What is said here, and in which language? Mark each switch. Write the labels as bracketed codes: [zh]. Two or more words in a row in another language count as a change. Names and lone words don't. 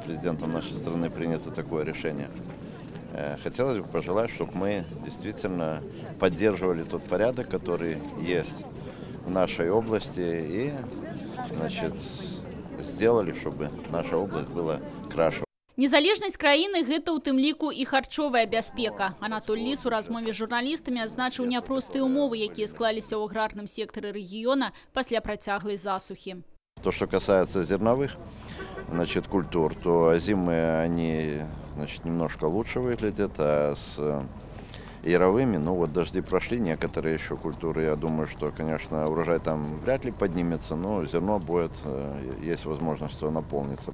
[ru] Президентом нашей страны принято такое решение. Хотелось бы пожелать, чтобы мы действительно поддерживали тот порядок, который есть в нашей области, и сделали, чтобы наша область была краше. [be] Незалежнасць краіны – гэта ў тым ліку і харчовая бяспека. Анатоль Ліс у размове з журналістамі адзначыў няпростыя умовы, якія склаліся ў аграрным сектары рэгіёна пасля працяглай засухі. [ru] То, что касается зерновых культур, то зимы они немножко лучше выглядят, а с яровыми, дожди прошли, некоторые еще культуры, я думаю, что, конечно, урожай там вряд ли поднимется, но зерно будет, есть возможность, что наполнится.